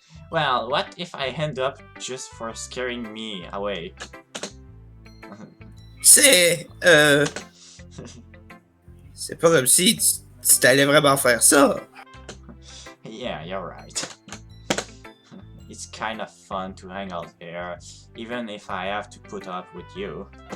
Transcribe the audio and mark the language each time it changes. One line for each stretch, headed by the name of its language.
English: Well, what if I end up just for scaring me away?
French: C'est pas comme si tu t'allais vraiment faire ça.
English: Yeah, you're right. It's kind of fun to hang out here, even if I have to put up with you.